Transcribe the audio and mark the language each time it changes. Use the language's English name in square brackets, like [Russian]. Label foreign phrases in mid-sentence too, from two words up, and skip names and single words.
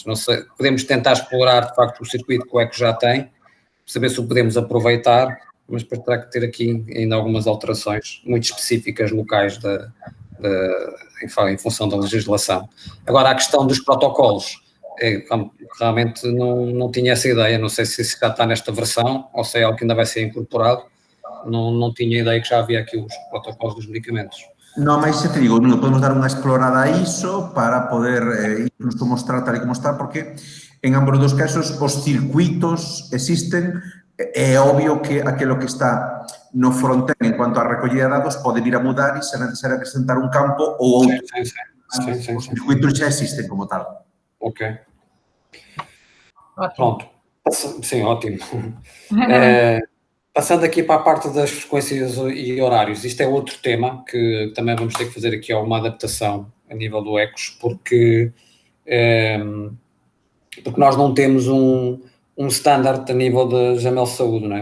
[Portuguese] Não sei, podemos tentar explorar, de facto, o circuito que o ECO já tem, saber se o podemos aproveitar, mas depois terá que ter aqui ainda algumas alterações muito específicas locais em função da legislação. Agora, a questão dos protocolos, realmente não tinha essa ideia, não sei se isso já está nesta versão ou se é algo que ainda vai ser incorporado, não tinha ideia que já havia aqui os protocolos dos medicamentos. [Galician] Non, mas te digo, Nuno, podemos dar unha explorada a iso para poder incluso mostrar tal e como está, porque en ambos dos casos os circuitos existen. É obvio que aquilo que está no frontend en cuanto a recollida de dados pode vir a mudar e ser necesario acrescentar un campo ou outro. [Portuguese] Sim. Os circuitos já existem como tal. Ok. Pronto. Sim, ótimo. Passando aqui para a parte das frequências e horários, isto é outro tema que também vamos ter que fazer aqui alguma adaptação a nível do ECOS, porque nós não temos um standard a nível da Jamel Saúde, não é?